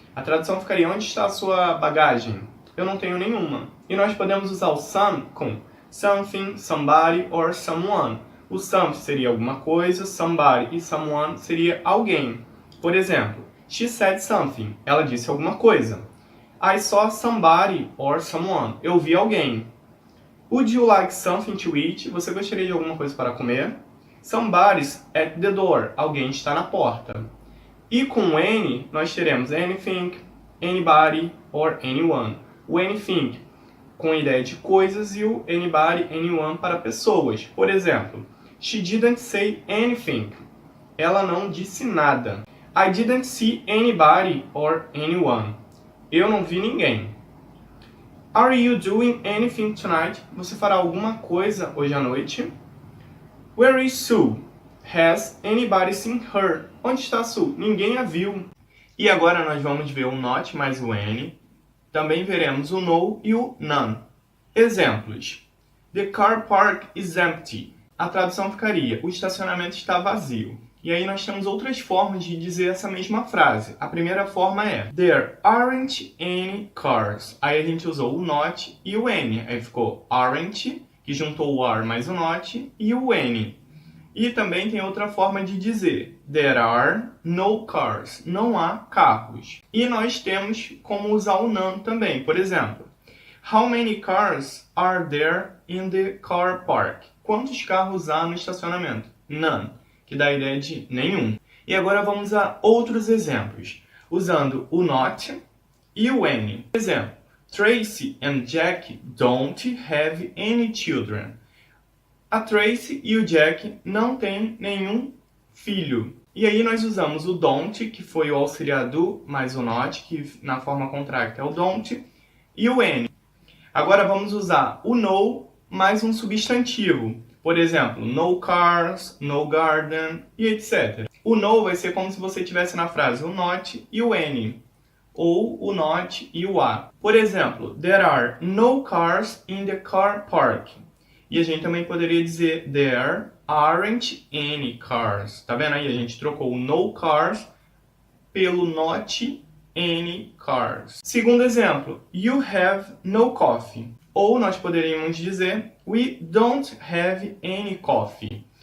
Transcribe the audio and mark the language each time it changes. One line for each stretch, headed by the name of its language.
Portuguese: A tradução ficaria: onde está a sua bagagem? Eu não tenho nenhuma. E nós podemos usar o some com something, somebody or someone. O some seria alguma coisa, somebody e someone seria alguém. Por exemplo,
English: she said something.
Portuguese: Ela disse alguma coisa.
English: I saw somebody or someone.
Portuguese: Eu vi alguém.
English: Would you like something to eat?
Portuguese: Você gostaria de alguma coisa para comer?
English: Somebody's at the door.
Portuguese: Alguém está na porta. E com any, nós teremos anything, anybody or anyone. O anything com a ideia de coisas e o anybody, anyone para pessoas. Por exemplo,
English: she didn't say anything.
Portuguese: Ela não disse nada.
English: I didn't see anybody or anyone.
Portuguese: Eu não vi ninguém.
English: Are you doing anything tonight?
Portuguese: Você fará alguma coisa hoje à noite?
English: Where is Sue? Has anybody seen her?
Portuguese: Onde está Sue? Ninguém a viu. E agora nós vamos ver o not mais o any. Também veremos o no e o none. Exemplos.
English: The car park is empty.
Portuguese: A tradução ficaria: o estacionamento está vazio. E aí nós temos outras formas de dizer essa mesma frase. A primeira forma é
English: There aren't any cars.
Portuguese: Aí a gente usou o not e o any. Aí ficou aren't, que juntou o are mais o not, e o any. E também tem outra forma de dizer
English: There are no cars.
Portuguese: Não há carros. E nós temos como usar o none também. Por exemplo,
English: How many cars are there in the car park?
Portuguese: Quantos carros há no estacionamento? None, que dá a ideia de nenhum. E agora vamos a outros exemplos, usando o not e o any. Por exemplo,
English: Tracy and Jack don't have any children.
Portuguese: A Tracy e o Jack não têm nenhum filho. E aí nós usamos o don't, que foi o auxiliar do, mais o not, que na forma contracta é o don't, e o any. Agora vamos usar o no mais um substantivo. Por exemplo, no cars, no garden e etc. O no vai ser como se você tivesse na frase o not e o any, ou o not e o a. Por exemplo,
English: there are no cars in the car park.
Portuguese: E a gente também poderia dizer
English: there aren't any cars.
Portuguese: Tá vendo aí? A gente trocou o no cars pelo not any cars. Segundo exemplo,
English: you have no coffee.
Portuguese: Ou nós poderíamos dizer
English: we don't have any coffee.